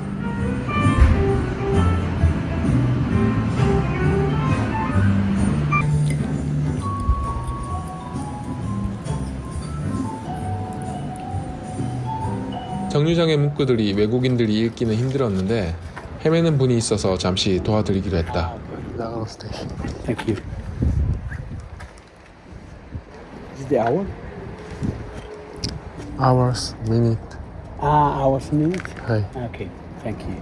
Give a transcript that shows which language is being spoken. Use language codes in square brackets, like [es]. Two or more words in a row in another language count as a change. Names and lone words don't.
[ko] 정류장의 문구들이 외국인들이 읽기는 힘들었는데 헤매는 분이 있어서 잠시 도와드리기로 했다. 나가노 스테이션. [en] Thank you. Is the hour? Hours, minute. Hours, minute? 하이. Okay, thank you.